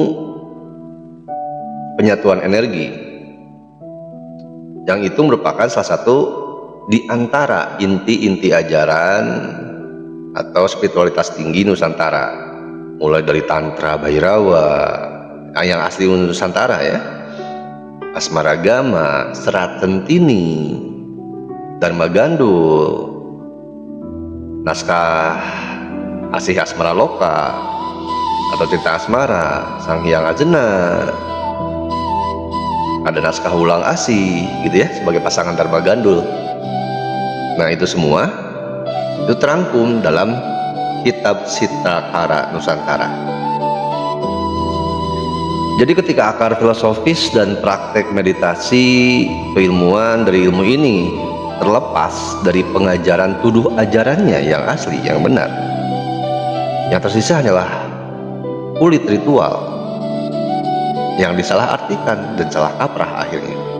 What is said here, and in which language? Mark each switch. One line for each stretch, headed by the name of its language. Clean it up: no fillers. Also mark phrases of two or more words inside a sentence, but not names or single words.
Indonesian: penyatuan energi, yang itu merupakan salah satu di antara inti-inti ajaran atau spiritualitas tinggi Nusantara, mulai dari Tantra Bhairawa yang asli Nusantara ya, Asmaragama, Serat Centini, Dharma Gandul, naskah Asih Asmara Loka atau Cerita Asmara, Sang Hyang Ajena, ada naskah Ulang Asih gitu ya, sebagai pasangan Dharma Gandul. Nah, itu semua itu terangkum dalam kitab Sitrakara Nusantara. Jadi ketika akar filosofis dan praktek meditasi keilmuan dari ilmu ini terlepas dari pengajaran tuduh ajarannya yang asli, yang benar, yang tersisa hanyalah kulit ritual yang disalahartikan dan salah kaprah akhirnya.